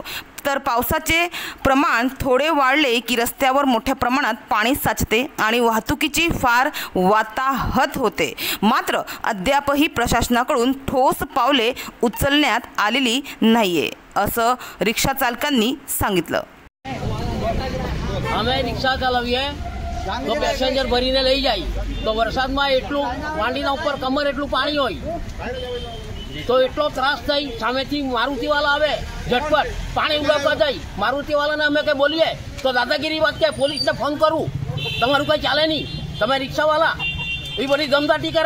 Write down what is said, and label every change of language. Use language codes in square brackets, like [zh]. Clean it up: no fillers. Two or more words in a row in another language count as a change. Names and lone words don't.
[mr] तर पावसाचे प्रमाण थोडे वाढले की रस्त्यावर मोठ्या प्रमाणात पाणी साचते आणि वाहतुकीची फार वाताहत होते। मात्र अद्यापही प्रशासनाकडून ठोस पावले उचलण्यात आलेली नाहीये, असं रिक्षा चालकांनी सांगितलं। [gu] અમે રિક્ષા ચલાવીએ તો પેસેન્જર ભરીને લઈ જાય તો વરસાદમાં એટલું વાંડીના ઉપર કમર એટલું પાણી હોય તો એટલો ત્રાસ થઈ સામેથી મારુતિવાળા આવે ઝટપટ પાણી ઉડાવવા જાય। મારુતિવાળાને અમે કંઈ બોલીએ તો દાદાગીરી વાત કે પોલીસને ફોન કરું, તમારું કંઈ ચાલે નહીં, તમે રિક્ષાવાળા એ બધી દમદાટી કરે।